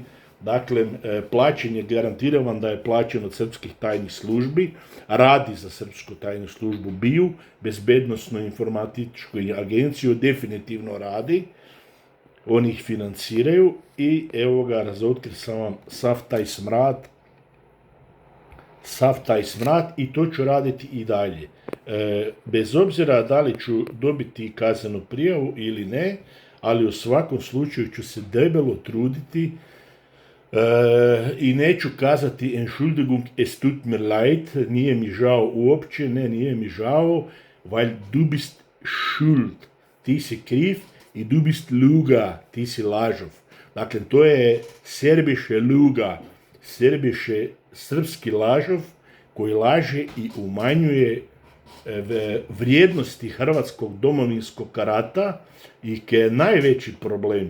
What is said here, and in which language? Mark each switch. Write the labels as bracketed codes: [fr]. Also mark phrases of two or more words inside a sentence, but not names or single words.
[hr] Dakle, plaćen je, garantiram vam da je plaćen od srpskih tajnih službi, radi za srpsku tajnu službu BIA, bezbednosno informatičku agenciju, definitivno radi, oni ih financiraju i evo ga, razotkrio sam vam sav taj smrad i to ću raditi i dalje. Bez obzira da li ću dobiti kaznenu prijavu ili ne, ali u svakom slučaju ću se debelo truditi i neću kazati [de] Entschuldigung, es tut mir leid, [hr] nije mi žao uopće, ne, nije mi žao, [de] weil du bist schuld, [hr] ti si kriv i [de] du bist luga, [hr] ti si lažov. Dakle, to je [de] serbiše luga, [hr] serbiše srpski lažov koji laže i umanjuje vrijednosti hrvatskog domovinskog rata i ke je najveći problem.